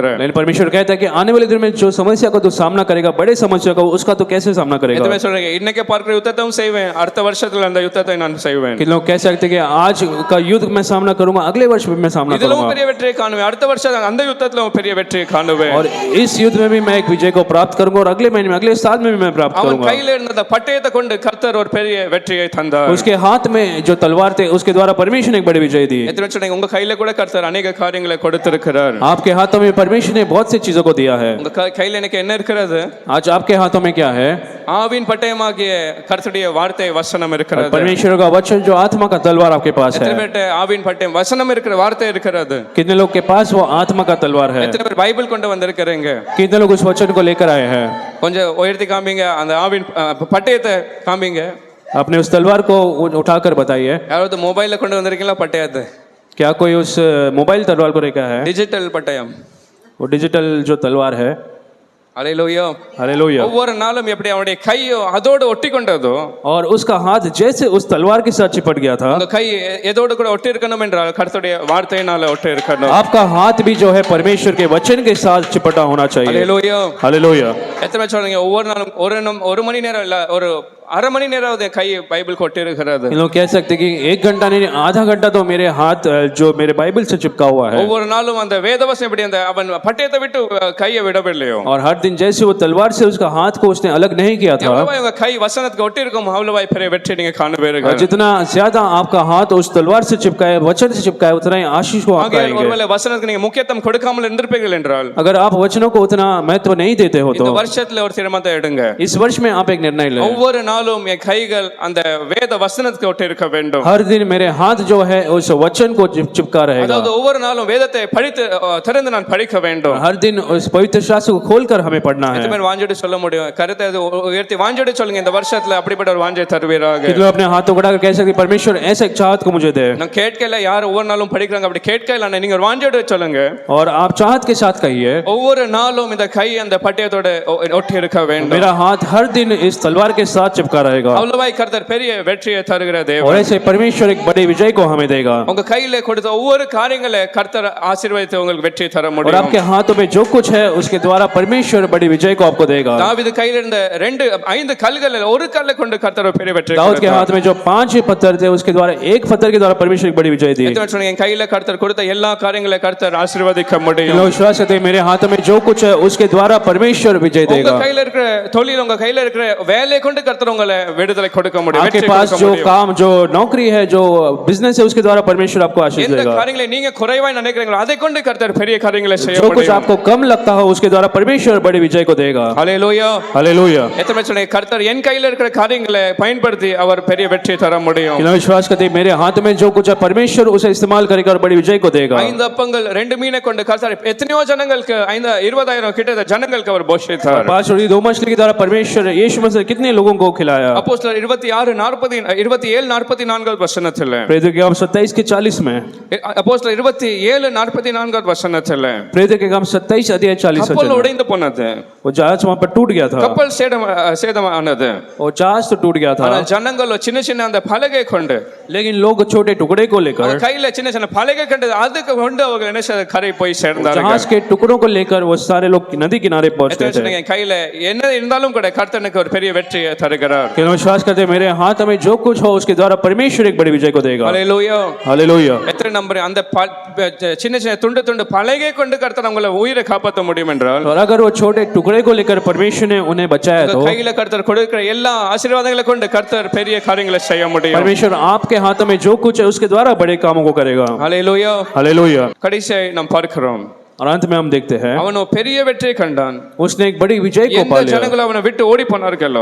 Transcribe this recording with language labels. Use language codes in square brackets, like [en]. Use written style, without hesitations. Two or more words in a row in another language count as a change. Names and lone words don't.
[hi] लेकिन परमेश्वर कहता है कि आने वाले दिन में जो समस्या का तू सामना करेगा, बड़े समस्या का, उसका तो कैसे सामना करेगा? [ta] எத்தனை சொல்றீங்க இன்னைக்கு பார்க்கிற யுத்தத்தையும் செய்வேன், அடுத்த வருஷத்துல அந்த யுத்தத்தை நான் செய்வேன். [hi] कि लोग कह सकते हैं कि आज का युद्ध मैं सामना करूंगा, अगले वर्ष भी मैं सामना [ta] இதிலும் [hi] करूंगा, [ta] பெரிய வெற்றியை காணுவேன், அடுத்த வருஷம் அந்த யுத்தத்துல பெரிய வெற்றியை காணுவேன். [hi] और इस युद्ध में भी मैं एक विजय को प्राप्त करूंगा, और अगले महीने में, अगले साल में भी मैं प्राप्त [ta] அவன் [hi] करूंगा। [ta] கையில இருந்த பட்டயத்தை கொண்டு கர்த்தர் ஒரு பெரிய வெற்றியை தந்தார். [hi] उसके हाथ में जो तलवार थे, उसके द्वारा परमेश्वर ने एक बड़ी विजय दी। [ta] எத்தனை சொல்றீங்க உங்க கையில கூட கர்த்தர் अनेक காரியங்களை கொடுத்திருக்கிறார். [hi] आपके हाथों में परमेश्वर ने बहुत सी चीजों को दिया है। [ta] உங்க கையில எனக்கு என்ன இருக்கிறது? [hi] आज आपके हाथों में क्या है? [ta] ஆவின் பட்டயமாகிய கர்த்தருடைய வார்த்தை வசனம் இருக்கிறது. [hi] परमेश्वर का वचन जो आत्मा का तलवार आपके पास [ta] எத்தனை [hi] है। [ta] பேர் ஆவின் பட்டயம் வசனம் இருக்கிற வார்த்தை இருக்கிறது? [hi] कितने लोग के पास वो आत्मा का तलवार है? [ta] எத்தனை பேர் பைபிள் கொண்டு வந்திருக்கிறீங்க? [hi] कितने लोग उस वचन को लेकर आए हैं? [ta] கொஞ்சம் உயர்த்தி காமிங்க, அந்த ஆவின் பட்டயத்தை காமிங்க. [hi] आपने उस तलवार को उठाकर बताइए। [ta] யாராவது மொபைல்ல கொண்டு வந்திருக்கீங்களா பட்டயத்தை? [hi] क्या कोई उस मोबाइल तलवार को लेकर है? [ta] டிஜிட்டல் பட்டயம். [hi] वो डिजिटल जो तलवार है। [ta] அல்லேலூயா. [hi] हालेलुया। [ta] ஒவ்வொரு நாளும் எப்படி அவனுடைய கையோ அதோடு ஒட்டி கொண்டதோ, [hi] और उसका हाथ जैसे उस तलवार के साथ चिपट गया था, [ta] உங்க கை எதோடு கூட ஒட்டி இருக்கணும் என்றால் கர்த்தருடைய வார்த்தையினால ஒட்டி இருக்கணும். [hi] आपका हाथ भी जो है परमेश्वर के वचन के साथ चिपटा होना चाहिए। [ta] அல்லேலூயா. [hi] हालेलुया। [ta] எத்தனை பேர் சொல்றீங்க ஒவ்வொரு நாளும் ஒரு மணி நேரம் இல்ல ஒரு அரை மணி நேரம் என் கை பைபிள் கொட்டி இருக்கிறது? [hi] इन लोग कह सकते हैं कि 1 घंटा नहीं, आधा घंटा तो मेरे हाथ जो मेरे बाइबल से चिपका हुआ है। [ta] ஒவ்வொரு நாளும் அந்த வேதவசனம் எப்படி அந்த அவன் பட்டயத்தை விட்டு கையை விடவில்லையோ, [hi] और हर दिन जैसे वो तलवार से उसका हाथ को उसने अलग नहीं किया था, [ta] எவ்வளவு உங்க கை வசனத்துக்கு ஒட்டி இருக்கும் அவ்வளவு பெரிய வெற்றி நீங்க காணுவீர்கள். [hi] और जितना ज्यादा आपका हाथ उस तलवार से चिपका है, वचन से चिपका है, उतना ही आशीष को आप [ta] ஆகையால் [hi] पाएंगे। [ta] ஒருவேளை வசனத்துக்கு நீங்க முக்கியத்துவம் கொடுக்காமல் இருந்திருப்பீர்கள் என்றால் [hi] अगर आप वचनों को उतना महत्व नहीं देते हो [ta] இந்த [hi] तो [ta] வருஷத்துல ஒரு தீர்மானத்தை எடுங்க. [hi] इस वर्ष में आप एक निर्णय लें। [ta] ஒவ்வொரு நாளும் என் கைகள் அந்த வேத வசனத்துக்கு ஒட்டி இருக்க வேண்டும். [hi] हर दिन मेरे हाथ जो है उस वचन को चिपका रहेगा। [ta] அதாவது ஒவ்வொரு நாளும் வேதத்தை படித்து திறந்து நான் படிக்க வேண்டும். [hi] हर दिन उस पवित्र शास्त्र को खोलकर हमें पढ़ना है। [ta] எத்தனை பேர் வாஞ்சோடு சொல்ல முடியும்? கருத்தை உயர்த்தி வாஞ்சோடு சொல்லுங்க, இந்த வருஷத்துல அப்படிப்பட்ட ஒரு வாஞ்சை தருவீராக. [hi] कितने अपने हाथों को उठाकर कह सकते हैं, परमेश्वर ऐसे एक चाहत को मुझे दे। [ta] நான் கேட்கல யார் ஒவ்வொரு நாளும் படிக்கிறாங்க, அப்படி கேட்கல நீங்க ஒரு வாஞ்சோடு சொல்லுங்க. [hi] और आप चाहत के साथ कहिए, [ta] ஒவ்வொரு நாளும் இந்த கை அந்த பட்டயத்தோட ஒட்டி இருக்க வேண்டும். [hi] मेरा हाथ हर दिन इस तलवार के साथ चिपका रहेगा। [ta] அவ்வளவாய் கர்த்தர் பெரிய வெற்றியை தருகிற [hi] और [ta] தேவன். [hi] ऐसे परमेश्वर एक बड़े विजय को हमें देगा। [ta] உங்க கையில கொடுத்த ஒவ்வொரு காரியங்களை கர்த்தர் ஆசீர்வதித்து உங்களுக்கு வெற்றி தர [hi] और [ta] முடியும். [hi] आपके हाथों में जो कुछ है उसके द्वारा परमेश्वर बड़ी विजय को आपको देगा। [ta] தாவீது கையில இருந்த 5 கல்கள் ஒரு கல்லை கொண்டு கர்த்தர் ஒரு பெரிய வெற்றி [hi] दाऊद के [ta] கொடுத்தார். [hi] हाथ में जो 5 पत्थर थे, उसके द्वारा एक पत्थर के द्वारा परमेश्वर एक बड़ी विजय दी। [ta] எத்தனை சொன்னீங்க என் கையில கர்த்தர் கொடுத்த எல்லா காரியங்களை கர்த்தர் ஆசீர்வதிக்க முடியும். [hi] लोग विश्वास करते हैं मेरे हाथों में जो कुछ है उसके द्वारा परमेश्वर विजय [ta] உங்க [hi] देगा। [ta] கையில இருக்கிற தொழில், உங்க கையில இருக்கிற வேலையை கொண்டு கர்த்தர் உங்களை விடுதலை கொடுக்க முடியும், [hi] आपके [ta] வெற்றி [hi] पास [ta] கொடுக்க [hi] जो [ta] முடியும். [hi] काम, जो नौकरी है, जो बिजनेस है, उसके द्वारा परमेश्वर आपको आशीष [ta] எந்த [hi] देगा। [ta] காரியங்களை நீங்க குறைவாய் நினைக்கிறீங்களோ அதை கொண்டு கர்த்தர் பெரிய காரியங்களை செய்ய [hi] जो कुछ [ta] முடியும். [hi] आपको कम लगता हो उसके द्वारा परमेश्वर बड़ी विजय को देगा। [ta] ஹல்லேலூயா. [hi] हालेलुया। [ta] எத்தனை சொன்னீங்க கர்த்தர் என் கையில இருக்கிற காரியங்களை பயன்படுத்தி அவர் பெரிய வெற்றி தர முடியும். [hi] कि विश्वास करते हैं मेरे हाथ में जो कुछ है परमेश्वर उसे इस्तेमाल करेगा और बड़ी विजय को देगा। [ta] 5 அப்பங்கள் 2 மீனை கொண்டு கர்த்தர் எத்தனையோ ஜனங்களுக்கு 20,000 கிட்ட ஜனங்களுக்கு அவர் போஷித்தார். [hi] 5 और 2 मछली के द्वारा परमेश्वर यीशु मसीह कितने लोगों को खिलाया। [ta] அப்போஸ்தலர் 27:44 வசனத்துல, [hi] प्रेरितों के काम 27 के 40 में, [ta] அப்போஸ்தலர் 27:44 வசனத்துல [hi] प्रेरितों के काम 27 अध्याय 40 [ta] கப்பல் [hi] वचन में, [ta] உடைந்து போனது, [hi] वो जहाज वहां पर टूट गया था, [ta] கப்பல் சேதமானது. [hi] वो जहाज तो टूट गया था, [ta] ஆனால் ஜனங்கள் சின்ன சின்ன அந்த பலகை கொண்டு, [hi] लेकिन लोग छोटे टुकड़े को लेकर, [ta] அவங்க கையில சின்ன சின்ன பலகை கண்டு அதுக்கு கொண்டு அவங்க என்ன செய்த கரை போய் சேர்ந்தார்கள். [hi] जहाज के टुकड़ों को लेकर वो सारे लोग नदी किनारे पहुंच गए थे। [ta] என் கையில என்ன இருந்தாலும் கூட கர்த்தனுக்கு ஒரு பெரிய வெற்றியை தருகிறார். [hi] कि विश्वास करते हैं मेरे हाथ में जो कुछ हो उसके द्वारा परमेश्वर एक बड़ी विजय को देगा। [ta] ஹல்லேலூயா. [hi] हालेलुया। [ta] எத்தனை நம்பர் அந்த சின்ன சின்ன துண்டு பலகை கொண்டு கர்த்தர் உங்களை உயிரை காப்பாற்ற முடியும் என்றால், [hi] और अगर वो छोटे टुकड़े को लेकर परमेश्वर ने उन्हें बचाया तो [ta] கையில கர்த்தர் கொடுக்கிற எல்லா ஆசீர்வாதங்களை கொண்டு கர்த்தர் பெரிய காரியங்களை செய்ய முடியும். [hi] परमेश्वर आपके हाथों में जो कुछ है उसके द्वारा बड़े कामों को करेगा। [ta] ஹல்லேலூயா. [hi] हालेलुया। [ta] கடைசியை நாம் பார்க்கிறோம், [hi] और अंत में हम देखते हैं [ta] அவனோ பெரிய வெற்றியை கண்டான். [hi] उसने एक बड़ी विजय को [ta] எந்த [hi] पा लिया, [ta] ஜனங்கள் அவனை விட்டு ஓடி போனார்களோ,